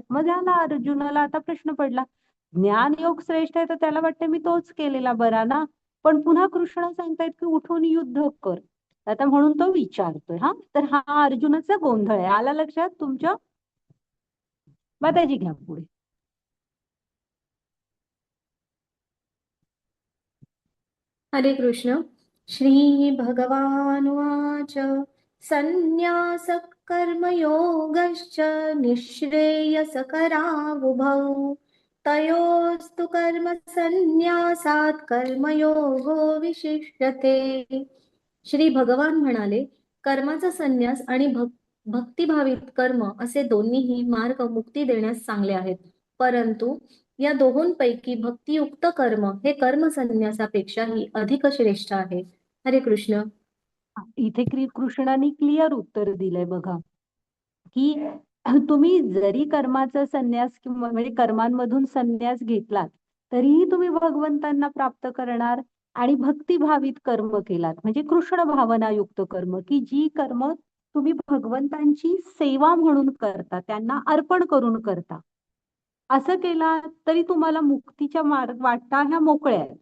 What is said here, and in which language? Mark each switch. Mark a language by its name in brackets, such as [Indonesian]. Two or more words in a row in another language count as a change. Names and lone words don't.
[Marathi] मग झाला अर्जुनाला आता प्रश्न पडला, ज्ञान योग श्रेष्ठ आहे तर त्याला वाटतं मी तोच केलेला बरा ना, पण पुन्हा कृष्ण सांगतायत की उठून युद्ध कर. आता म्हणून तो विचारतोय. हा तर हा अर्जुनाचा गोंधळ आहे. आला लक्षात तुमच्या? माताजी घ्या पुढे. हरे कृष्ण. [Sanskrit] श्री भगवानुवाच संन्यास कर्मयोगश्च निःश्रेयसकरावुभौ तयोस्तु कर्म संन्यासात कर्मयोगो विशिष्यते. [Marathi] श्री भगवान म्हणाले, कर्माचा संन्यास आणि भक्तिभावित कर्म असे दोन्हीही मार्ग मुक्ती देण्यास चांगले आहेत. परंतु या दोहोंपैकी भक्तियुक्त कर्म हे कर्म संन्यासापेक्षाही अधिक श्रेष्ठ आहे. हरे कृष्ण. इथे कृष्णाने क्लिअर उत्तर दिलंय बघा, की तुम्ही जरी कर्माचा संन्यास किंवा म्हणजे कर्मांमधून संन्यास घेतलात तरीही तुम्ही भगवंतांना प्राप्त करणार. आणि भक्तिभावित कर्म केलात म्हणजे कृष्ण भावनायुक्त कर्म, की जी कर्म तुम्ही भगवंतांची सेवा म्हणून करता, त्यांना अर्पण करून करता, असं केला तरी तुम्हाला मुक्तीच्या मार्ग वाटा ह्या मोकळ्या आहेत.